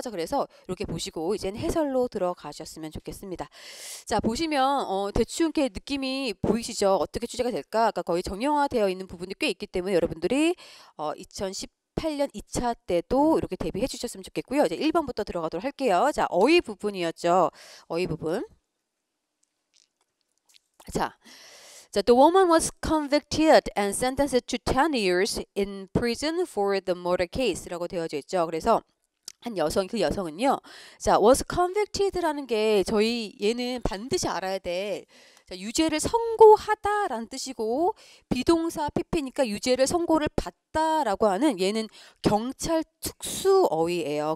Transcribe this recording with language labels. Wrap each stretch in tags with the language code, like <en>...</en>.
<ko>자, 그래서 이렇게 보시고 이제는 해설로 들어가셨으면 좋겠습니다. 자, 보시면 대충 이렇게 느낌이 보이시죠? 어떻게 출제가 될까? 아까 거의 정형화되어 있는 부분이 꽤 있기 때문에 여러분들이 2018년 2차 때도 이렇게 대비해 주셨으면 좋겠고요. 이제 1번부터 들어가도록 할게요. 자, 어휘 부분이었죠. 어휘 부분.</ko> <en>자, the woman was convicted and sentenced to 10 years in prison for the murder case라고 되어져 있죠.</en> <ko>그래서 한 여성, 그 여성은요. 자, was convicted 라는 게 얘는 반드시 알아야 돼. 자, 유죄를 선고하다라는 뜻이고 비동사 PP니까 유죄를 선고를 받다라고 하는 얘는 경찰 특수 어휘예요.</ko>